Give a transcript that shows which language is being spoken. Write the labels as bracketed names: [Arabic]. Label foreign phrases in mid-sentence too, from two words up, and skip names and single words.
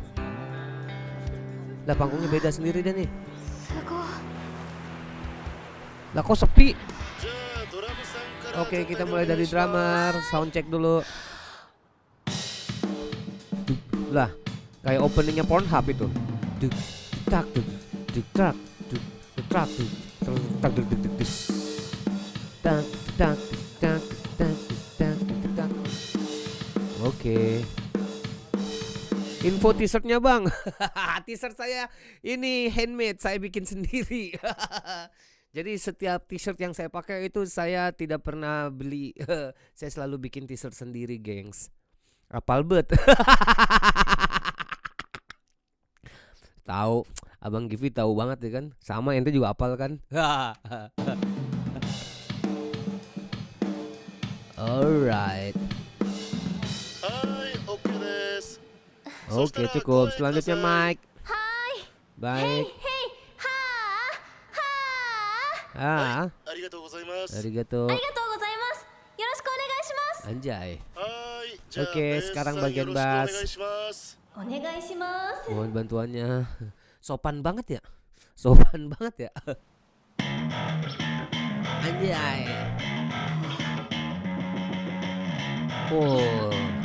[Indonesian] Lah panggungnya beda sendiri deh nih. Lah kok sepi? Oke, kita mulai dari drummer, sound check dulu. Lah, kayak openingnya Pornhub itu. Duk tak duk duk tak duk duk tak duk tak duk duk duk tak tak tak tak tak tak. Oke. Info t-shirtnya bang. T-shirt saya ini handmade, saya bikin sendiri. Jadi setiap t-shirt yang saya pakai itu saya tidak pernah beli. Saya selalu bikin t-shirt sendiri gengs. Apal bet. Tahu, Abang Givi tahu banget ya kan. Sama ente juga apal kan. Alright. Oke, cukup. Selanjutnya Mike. Hai. Baik. Hei. Arigatou. [Japanese] ありがとうございます。よろしくお願いします. [Indonesian] Anjay. Oke, sekarang bagian bass. Onegaishimasu. Mohon bantuannya. Sopan banget ya. Sopan banget ya. Anjay. Oh.